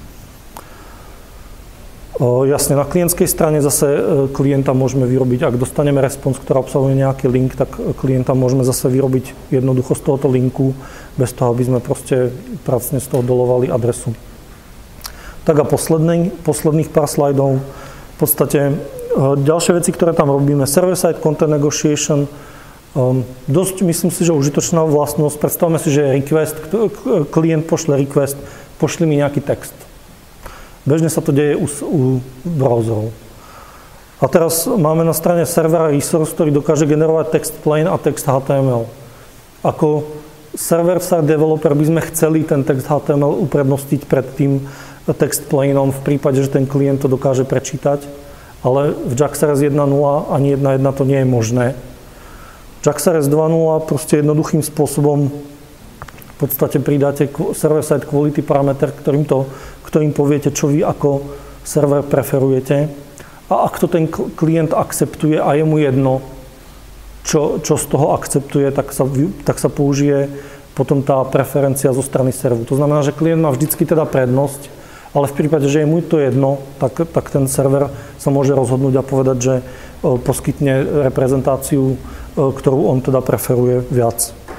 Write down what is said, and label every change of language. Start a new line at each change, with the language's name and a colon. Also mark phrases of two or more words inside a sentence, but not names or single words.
Slovak: Jasne, na klientskej strane zase klienta môžeme vyrobiť, ak dostaneme response, ktorá obsahuje nejaký link, tak klienta môžeme zase vyrobiť jednoducho z tohoto linku, bez toho, aby sme proste pracne z toho dolovali adresu. Tak a posledných pár slajdov. V podstate ďalšie veci, ktoré tam robíme,
English: server-side content negotiation,
Slovak: dosť myslím si, že užitočná vlastnosť. Predstavme si, že je request, klient pošle request, pošli mi nejaký text. Bežne sa to deje u browserov. A teraz máme na strane servera resource, ktorý dokáže generovať
English: text plain
Slovak: a
English: text HTML.
Slovak: Ako
English: server-side developer
Slovak: by sme chceli ten
English: text HTML
Slovak: uprednostiť pred tým
English: text plainom
Slovak: v prípade, že ten klient to dokáže prečítať, ale v JAX-RS 1.0 ani 1.1 to nie je možné. JAX-RS 2.0 proste jednoduchým spôsobom v podstate pridáte
English: server-side quality parameter,
Slovak: ktorým poviete, čo vy ako server preferujete. A ak to ten klient akceptuje a je mu jedno, čo z toho akceptuje, tak sa použije potom tá preferencia zo strany serveru. To znamená, že klient má vždycky teda prednosť, ale v prípade, že je mu to jedno, tak ten server sa môže rozhodnúť a povedať, že poskytne reprezentáciu, ktorú on teda preferuje viac.